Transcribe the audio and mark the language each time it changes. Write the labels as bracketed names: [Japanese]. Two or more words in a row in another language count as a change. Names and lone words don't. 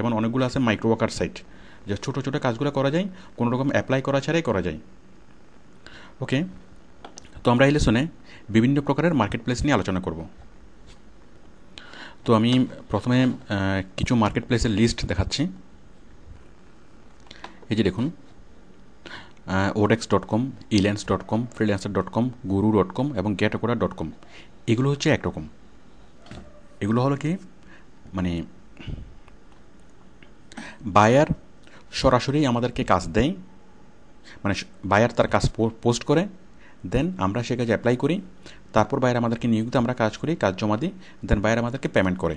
[Bangla] যেমন অনেকগুলো আছে [English] micro worker site, [Bangla] যে ছোটো ছোটো কাজগুলো করা যায়, কোনো রকম অ্যাপ্লাই করা ছাড়াই করা যায়। ওকে, তো আমরা এই লেসনে বিভিন্ন প্রকারের মার্কেট প্লেস নিয়ে আলোচনা করব। তো আমি প্রথমে কিছু মার্কেট প্লেসের লিস্ট দেখাচ্ছি। এই যে দেখুন, odex.com, elance.com, freelancer.com, guru.com এবং getacoda.com, এগুলো হচ্ছে একরকম। এগুলো হলো কি, মানে বায়ার সরাসরি আমাদেরকে কাজ দেয়, মানে বায়ার তার কাজ পোস্ট করে, দেন আমরা সে কাজে অ্যাপ্লাই করি, তারপর বায়ার আমাদেরকে নিয়োগ দিয়ে আমরা কাজ করি, কাজ জমা দিই, দেন বায়ার আমাদেরকে পেমেন্ট করে।